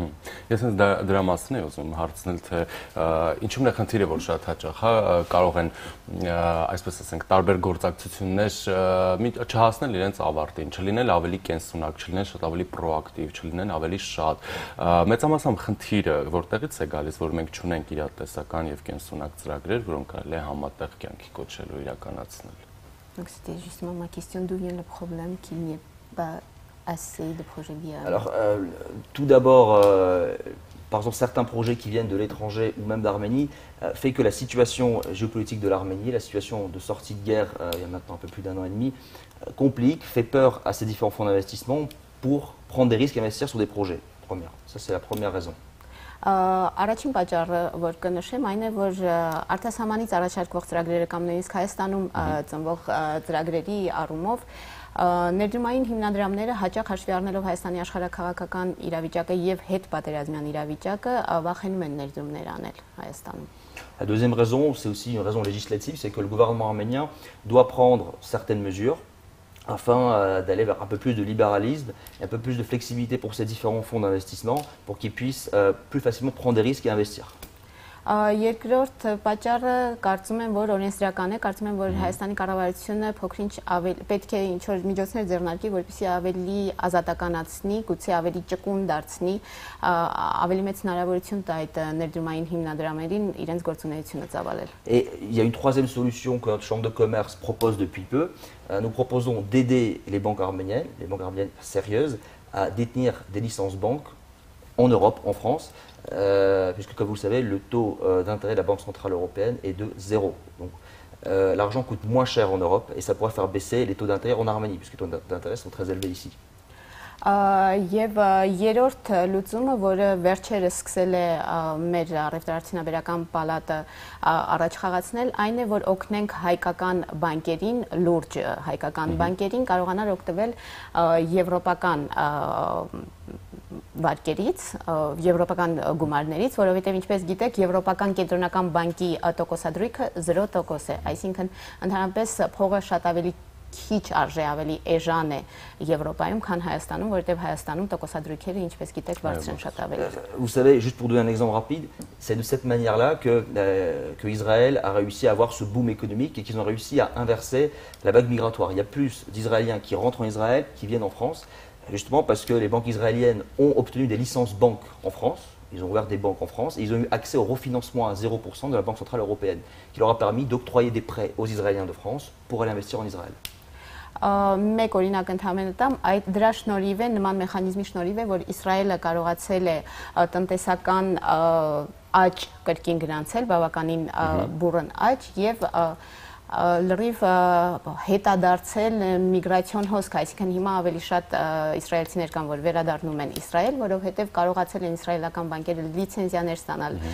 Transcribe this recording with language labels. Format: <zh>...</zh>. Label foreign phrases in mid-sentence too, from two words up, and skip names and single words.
<hy>Ես հենց դրա մասին եմ ուզում հարցնել, թե ինչու՞մն է խնդիրը, որ շատ հաճախ կարող են, այսպես ասենք, տարբեր գործակցություններ չհասնել իրենց ավարտին, չլինել ավելի կենսունակ, չլինել շատ ավելի պրոակտիվ, չլինեն ավելի շատ։ Մեծամասամբ խնդիրը որտեղից է գալիս, որ մենք չունենք իրատեսական եւ կենսունակ ծրագրեր, որոնք կարելի է համատեղ կյանքի կոչելու իրականացնել։</hy> <fr>Donc c'était justement ma question, d'où vient le problème qu'il n'y ait pas assez de projets viables? Alors, tout d'abord, par exemple, certains projets qui viennent de l'étranger ou même d'Arménie, fait que la situation géopolitique de l'Arménie, la situation de sortie de guerre il y a maintenant un peu plus d'1 an et demi, complique, fait peur à ces différents fonds d'investissement pour prendre des risques et investir sur des projets. Ça, c'est la première raison.</fr> <hy>Առաջին պատճառը, որ կնշեմ, այն է, որ արտասահմանից առաջարկվող ծրագրերը կամ նույնիսկ Հայաստանում ծնվող ծրագրերի առումով ներդրումային հիմնադրամները հաճախ հաշվի առնելով Հայաստանի աշխարհաքաղաքական իրավիճակը եւ հետպատերազմյան իրավիճակը վախենում են ներդրումներ անել Հայաստանում։</hy> <fr>La deuxième raison, c'est aussi une raison législative, c'est que le gouvernement arménien doit prendre certaines mesures afin d'aller vers un peu plus de libéralisme et un peu plus de flexibilité pour ces différents fonds d'investissement pour qu'ils puissent plus facilement prendre des risques et investir.</fr> <hy>Երկրորդ պատճառը կարծում եմ, որ օրենսդրական է, կարծում եմ, որ Հայաստանի կառավարությունը փոքրինչ պետք է ինչ-որ միջոցներ ձեռնարկի, որպեսզի ավելի ազատականացնի, գուցե ավելի ճկուն դարձնի, ավելի մեծ հնարավորություն տա այդ ներդրումային հիմնադրամերին իրենց գործունեությունը ծավալել։</hy> <fr>Et il y a une troisième solution que notre chambre de commerce propose depuis peu. Nous proposons d'aider les banques arméniennes sérieuses, à détenir des licences banques en Europe, en France, puisque comme vous le savez, le taux d'intérêt de la Banque Centrale Européenne est de 0. Donc l'argent coûte moins cher en Europe et ça pourrait faire baisser les taux d'intérêt en Arménie, puisque les taux d'intérêt sont très élevés ici.</fr> <hy>Եվ երրորդ լուծումը, որը վերջերս սկսել է մեր առևտրարդյունաբերական պալատը առաջ խաղացնել, այն է, որ օգնենք հայկական բանկերին, լուրջ հայկական բանկերին կարողանալ օգտվել եվրոպական վարկերից, եվրոպական գումարներից, որովհետև ինչպես գիտեք, Եվրոպական կենտրոնական բանկի տոկոսադրույքը 0% է, այսինքն ընդհանրապես փողը շատ ավելի քիչ արժե ավելի էժան է Եվրոպայում, քան Հայաստանում, որովհետև Հայաստանում տոկոսադրույքերը, ինչպես գիտեք, բարձր են շատ ավելի։</hy> <fr>Vous savez, juste pour donner un exemple rapide, c'est de cette manière-là que Israël a réussi à avoir ce boom économique et qu'ils ont réussi à inverser la vague migratoire. Il y a plus d'Israéliens qui rentrent en Israël, qui viennent en France, justement parce que les banques israéliennes ont obtenu des licences banques en France. Ils ont ouvert des banques en France et ils ont eu accès au refinancement à 0% de la Banque Centrale Européenne, qui leur a permis d'octroyer des prêts aux Israéliens de France pour aller investir en Israël.</fr> <hy>Մեկ օրինակ ընդհանրապես տամ, այդ դրա շնորհիվ է, նման մեխանիզմի շնորհիվ է, որ Իսրայելը կարողացել է տնտեսական աճ կրկին գրանցել, բավականին բուրըն աճ եւ լրիվ հետադարձել միգրացիոն հոսք, այսինքն հիմա ավելի շատ իսրայելցիներ կան, որ վերադառնում են Իսրայել, որովհետև կարողացել են իսրայելական բանկերը լիցենզիաներ ստանալ</hy>